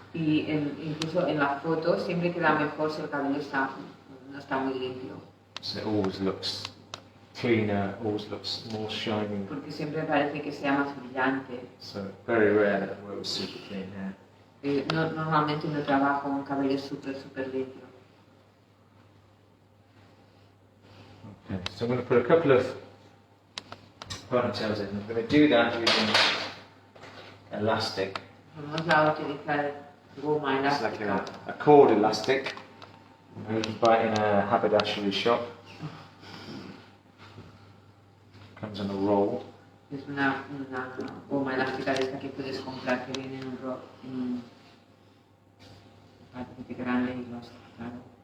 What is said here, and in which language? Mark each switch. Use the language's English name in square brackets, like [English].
[Spanish] Y incluso en la foto siempre queda mejor si el cabello no está muy limpio. [English] So it always looks cleaner, always looks more shining. [Spanish] Porque siempre parece que sea más brillante. [English] So very rare that I work with super clean hair. [Spanish] Normalmente uno trabaja con un cabello súper limpio. [English] Okay, so I'm going to put a couple of ponytails in. I'm going to do that using elastic. Vamos a utilizar goma elástica. It's like a cord elastic. You can buy it in a haberdashery shop. Comes in a roll. [Spanish] Es una goma elástica de esta que puedes comprar que viene en un paquete grande y lo has cortado.